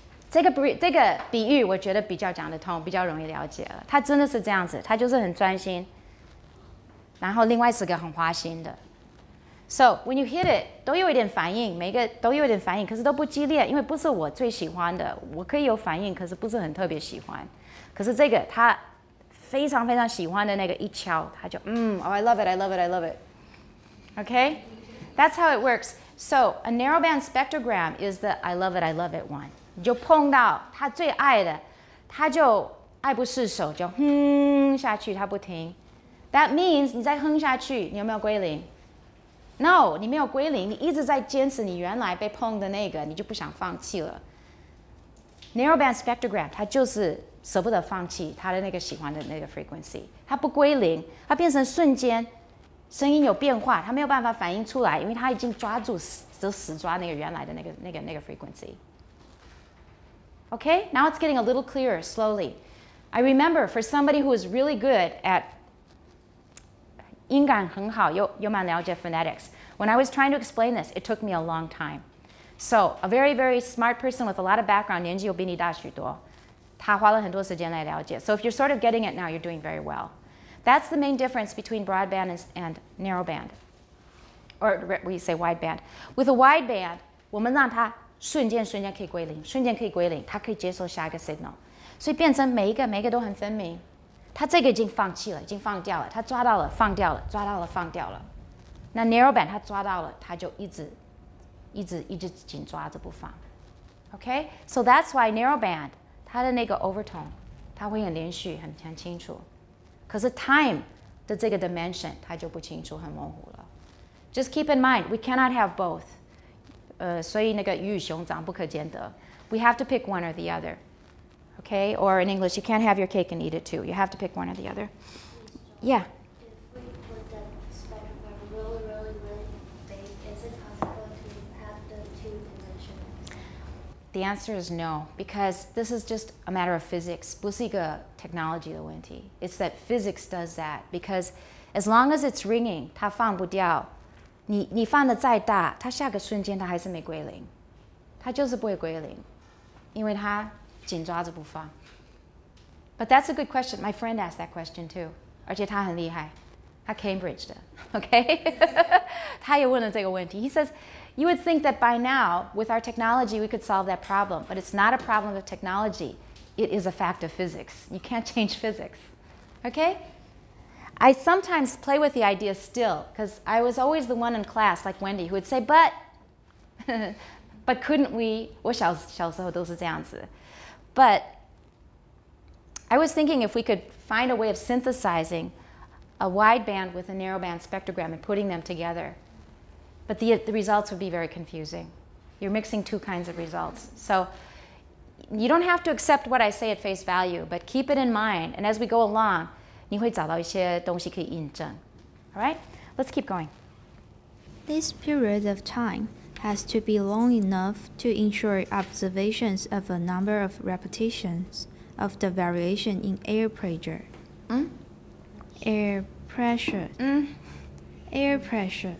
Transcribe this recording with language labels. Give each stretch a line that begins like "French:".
Chinese: 这个比喻我觉得比较讲得通，比较容易了解了。他真的是这样子，他就是很专心。然后另外是个很花心的 ，
English: so when you hit it
Chinese: 都有一点反应，每个都有一点反应，可是都不激烈，因为不是我最喜欢的，我可以有反应，可是不是很特别喜欢。可是这个他非常非常喜欢的那个一敲，他就
English: oh I love it, I love it, I love it. Okay, that's how it works. So a narrowband spectrogram is the I love it one.
Chinese: 你就碰到他最爱的，他就爱不释手，就哼下去，他不停。
English: That means
Chinese: 你再哼下去，你有没有归零 ？
English: No，
Chinese: 你没有归零，你一直在坚持你原来被碰的那个，你就不想放弃了。 Narrowband spectrogram 它就是舍不得放弃他的那个喜欢的那个 frequency， 它不归零，它变成瞬间声音有变化，它没有办法反应出来，因为它已经抓住死抓那个原来的那个 frequency。
English: Okay, now it's getting a little clearer slowly. I remember for somebody who is really good at
Chinese: 音感很好，又蛮了解
English: phonetics. When I was trying to explain this, it took me a long time. So a very, very smart person with a lot of background,
Chinese: 年纪又比你大许多，他花了很多时间来了解。
English: So if you're sort of getting it now, you're doing very well. That's the main difference between broadband and narrow band. Or we say wide band. With a wide band,
Chinese: 我们让它瞬间可以归零，瞬间可以归零，它可以接受下一个 signal， 所以变成每一个都很分明。它这个已经放弃了，已经放掉了，它抓到了，放掉了，抓到了，放掉了。那 narrow band 它抓到了，它就一直紧抓着不放。
English: Okay? So that's why
Chinese: narrow band 它的那个 overtone 它会很连续，很清楚。可是 time 的这个 dimension 它就不清楚，很模糊了。
English: Just keep in mind, we cannot have both.
Chinese: 所以那个鱼与熊掌不可兼得。
English: We have to pick one or the other. Okay? Or in English, you can't have your cake and eat it too. You have to pick one or the other. Yeah. If we put the spectrogram really big, is it possible to have the two dimensions? The answer is no, because this is just a matter of physics.
Chinese: 不是一个 technology 的问题.
English: It's that physics does that, because as long as it's ringing,
Chinese: 它放不掉。你放的再大，它下个瞬间它还是没归零，它就是不会归零，因为它紧抓着不放。
English: But that's a good question. My friend asked that question too.
Chinese: 而且他很厉害，他 Cambridge 的 ，OK？他也问了这个问题。
English: He says, you would think that by now, with our technology, we could solve that problem, but it's not a problem of technology. It is a fact of physics. You can't change physics, OK? I sometimes play with the idea still, because I was always the one in class, like Wendy, who would say, but couldn't we?
Chinese: 我小时候都是这样子。
English: But I was thinking if we could find a way of synthesizing a wide band with a narrow band spectrogram and putting them together. But the results would be very confusing. You're mixing two kinds of results. So you don't have to accept what I say at face value, but keep it in mind. And as we go along,
Chinese: 你会找到一些东西可以印证.
English: All right? Let's keep going. This period of time has to be long enough to ensure observations of a number of repetitions of the variation in air pressure. Air pressure. Air pressure.